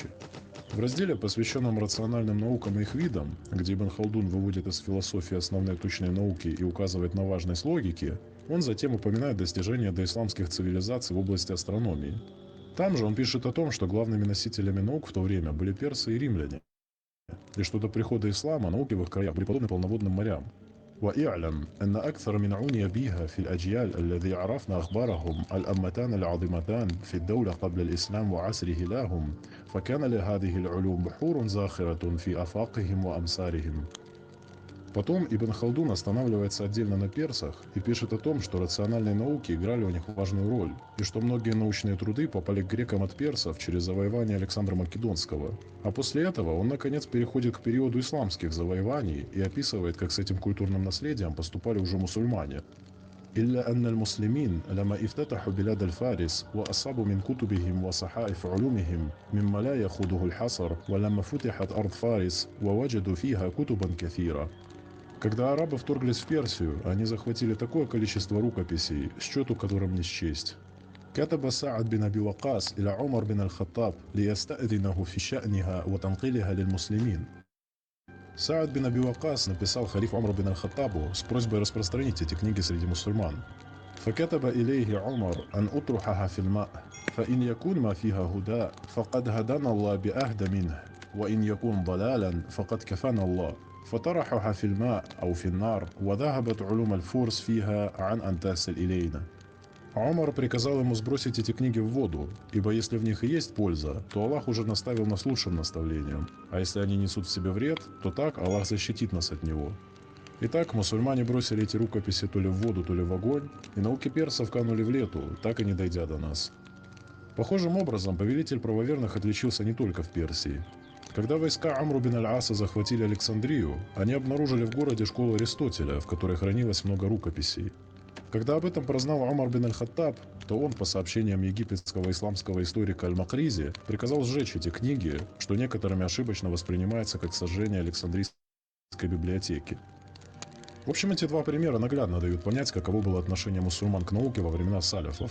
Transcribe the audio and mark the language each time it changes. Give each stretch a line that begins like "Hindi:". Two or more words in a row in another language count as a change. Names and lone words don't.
Russian: В разделе, посвященном рациональным наукам и их видам, где Ибн Халдун выводит из философии основные точные науки и указывает на важность логики, он затем упоминает достижения доисламских цивилизаций в области астрономии. Там же он пишет о том, что главными носителями наук в то время были персы и римляне, и что до прихода ислама науки в их краях были подобны полноводным морям.
Arabic: وإعلم أن أكثر من عني بها في الأجيال الذي عرفنا أخبارهم الأمتان العظيمتان في الدولة قبل الإسلام وعصره لهم فكان لهذه العلوم بحور زاخرة في أفاقهم وأمصارهم.
Russian: Потом Ибн Халдун останавливается отдельно на персах и пишет о том, что рациональные науки играли у них важную роль, и что многие научные труды попали к грекам от персов через завоевание Александра Македонского. А после этого он наконец переходит к периоду исламских завоеваний и описывает, как с этим культурным наследием поступали уже мусульмане.
Arabic: إلا أن المسلمين لما افتتحوا بلاد الفارس وأصابوا من كتبهم وصحائف علومهم مما لا يخوضه الحصر ولما فتحت أرض فارس ووجدوا فيها كتبا كثيرة.
Russian: Когда арабы вторглись в Персию, они захватили такое количество рукописей, счету которым не счесть.
Arabic: كتب سعد بن أبي وقاص إلى عمر بن الخطاب ليستأذنه في شأنها وتنقيلها للمسلمين.
Russian: Саад бин Аби Вакас написал халифу Умару бин аль-Хаттабу с просьбой распространить эти книги среди мусульман.
Arabic: فكتب إليه عمر أن أطرحها في الماء فإن يكون ما فيها هدى فقد هدانا الله بأهدى منه وإن يكون ضلالا فقد كفانا الله فطرحها في الماء أو في النار وذهبت علوم الفرس فيها عن أن تصل إلينا.
Russian: Умар приказал ему сбросить эти книги в воду, ибо если в них и есть польза, то Аллах уже наставил нас лучшим наставлением, а если они несут в себе вред, то так Аллах защитит нас от него. Итак, мусульмане бросили эти рукописи то ли в воду, то ли в огонь, и науки персов канули в лету, так и не дойдя до нас. Похожим образом повелитель правоверных отличился не только в Персии. Когда войска Амру бин аль-Аса захватили Александрию, они обнаружили в городе школу Аристотеля, в которой хранилось много рукописей. Когда об этом прознал Умар бин аль-Хаттаб, то он, по сообщениям египетского исламского историка Аль-Макризи, приказал сжечь эти книги, что некоторыми ошибочно воспринимается как сожжение Александрийской библиотеки. В общем, эти два примера наглядно дают понять, каково было отношение мусульман к науке во времена саляфов.